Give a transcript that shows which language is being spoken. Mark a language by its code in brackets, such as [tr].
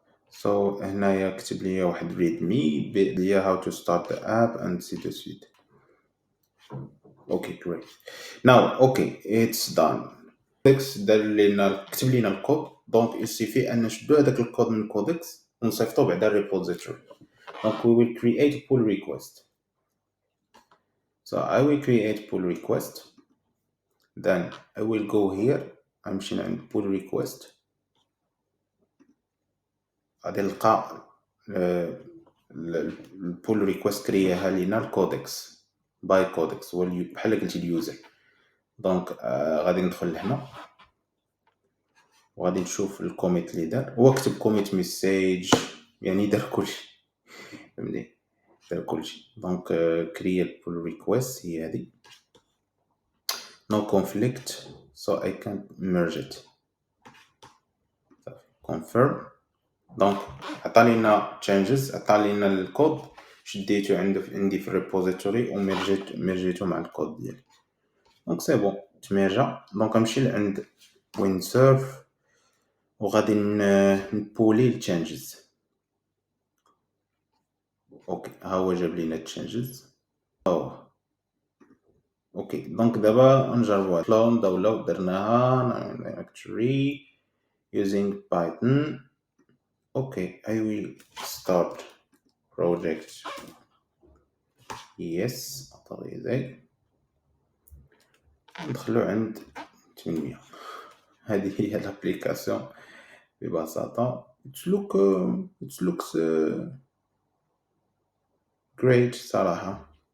[en] so [ar] هنايا كتب لي واحد [en] readme ليا how to start the app and see the suite. okay great. now okay it's done. [ar] دار لينا كتب لينا الكود، دونك يسيفي ان نشدو هذاك الكود من كودكس ونصيفطو بعدا الريبوزيتوري. [en] دونك we will create a pull request. so I will create pull request, then I will go here. [ar] غنمشي عند pull request، غادي نلقى البول ريكويست كرياها لينا الكودكس باي كودكس هو بحال قلتي اليوزر. دونك غادي ندخل لهنا وغادي نشوف الكوميت اللي دار. هو كتب كوميت ميساج يعني دار كلشي، فهمتي دار كلشي. دونك كريا البول ريكويست هي هذه [en] no conflict so I can't merge it. confirm. [ar] دونك عطانينا changes، عطانينا الكود شديته عندي في الريبوزيتوري ومرجيته مع الكود ديالي. دونك سي بون تميرجا. دونك نمشي لعند ويندسورف وغادي نبولي التشانجز. اوكي ها هو جاب لينا التشانجز. اوكي دونك دابا نجربوها. كلون داونلود درناها [en] actually using Python. okay I will start project. yes authorize. [ar] ندخلو عند 800. هذه هي الابليكاسيون ببساطة. [en] it looks great صراحة.